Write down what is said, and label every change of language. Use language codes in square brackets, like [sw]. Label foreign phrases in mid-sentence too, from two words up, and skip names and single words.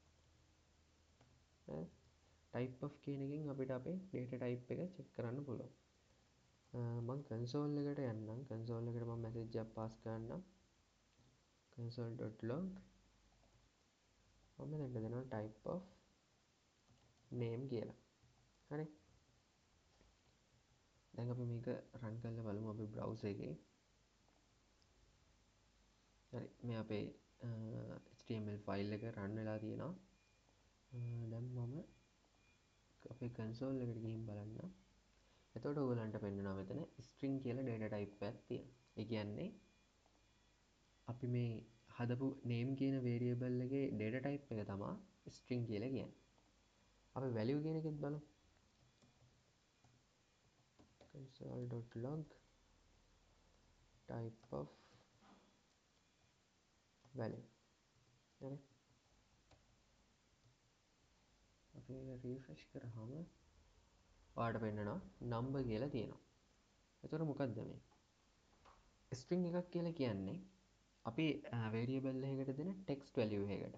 [en] type of [si] කියන එකෙන් අපිට අපේ [en] data type [si] එක check කරන්න පුළුවන්. මම console එකට යන්නම්. console එකට මම message එකක් pass කරන්නම්. console.log මම මෙතන දෙනවා [en] type of name [si] කියලා. හරි. දැන් අපි මේක run කරලා බලමු අපේ browser එකේ. හරි. මේ අපේ HTML file එක run වෙලා තියෙනවා. දැන් මම අපේ console එකට ගිහින් බලන්න. එතකොට ඔයගලන්ට පෙන්නනවා මෙතන string කියලා [en] data type [si] එකක් තියෙනවා. ඒ කියන්නේ අපි මේ හදපු name කියන variable එකේ [en] data type [si] එක තමයි string කියලා කියන්නේ. අපි value කියන එකෙත් බලමු. [en] console.log type of value. [si] හරි. අපි ඒක refresh කරාම ඔයාලට පෙන්නනවා number කියලා තියෙනවා. එතකොට මොකද්ද මේ? string එකක් කියලා කියන්නේ අපි variable එකකට දෙන [en] text value [si] එකකට.